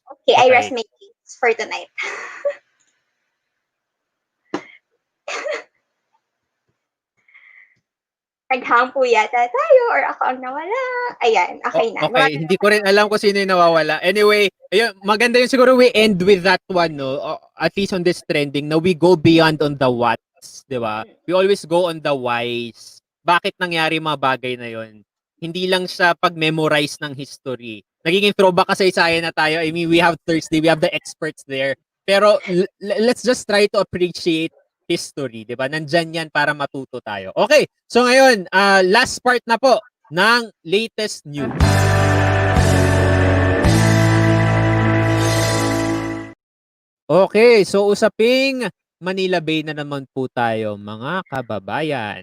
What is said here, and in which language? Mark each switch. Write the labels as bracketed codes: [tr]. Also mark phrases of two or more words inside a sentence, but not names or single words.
[en] Okay, I rest my case for tonight. [tl] Naghampo yata tayo or ako ang nawala. Ayan, okay na. Okay, hindi ko rin alam kung sino yung nawawala. [en] Anyway, [tl] ayun, maganda yung siguro [en] we end with that one, no? At least on this trending, na we go beyond on the whats, [tl] di ba? [en] We always go on the whys. [tl] Bakit nangyari mga bagay na yon? Hindi lang siya pag-memorize ng history. Nagiging throwback kasaysayan na tayo. [en] I mean, we have Thursday, we have the experts there. Pero let's just try to appreciate history, [tl] 'di ba? Nandyan 'yan para matuto tayo. [en] Okay. [tl] So ngayon, [en] last part [tl] na po ng latest news. Okay, so usaping Manila Bay na naman po tayo, mga kababayan.